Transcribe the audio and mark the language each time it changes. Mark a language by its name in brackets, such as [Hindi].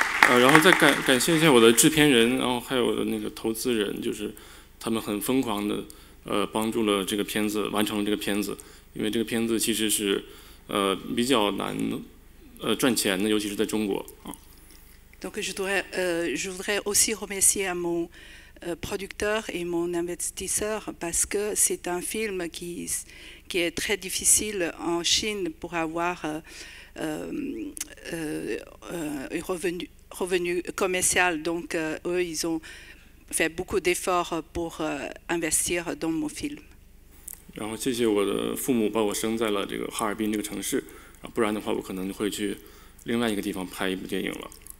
[Chinese] 然后再感谢一下我的制片人，然后还有我的那个投资人，就是他们很疯狂的帮助了这个片子完成了这个片子，因为这个片子其实是比较难赚钱的，尤其是在中国啊。 [French] Donc je voudrais aussi remercier à mon producteur et mon investisseur parce que c'est un film qui est très difficile en Chine pour avoir un revenu commercial. Donc eux, ils ont fait beaucoup d'efforts pour investir dans mon film. [Chinese] 然后谢谢我的父母把我生在了这个哈尔滨这个城市，不然的话我可能会去另外一个地方拍一部电影了。